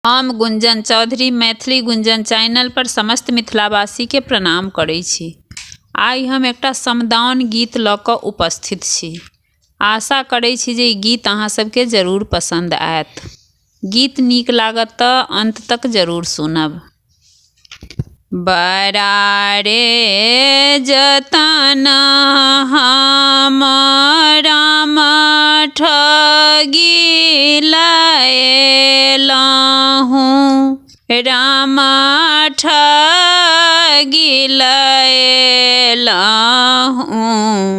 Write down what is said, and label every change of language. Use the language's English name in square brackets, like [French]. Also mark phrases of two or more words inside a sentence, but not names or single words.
[Maithili] हम गुंजन चौधरी मैथिली गुंजन चैनल पर समस्त मिथिलावासी के प्रणाम करै छी। आइ हम एकटा समदाउन गीत लऽ कऽ उपस्थित छी। आशा करै छी जे ई गीत अहाँ सबके जरूर पसंद आयत। गीत नीक लागत तऽ अंत तक जरूर सुनब। बड़ा रे जतन हम राम ठगी लएलहुँ, राम ठगी लएलहुँ।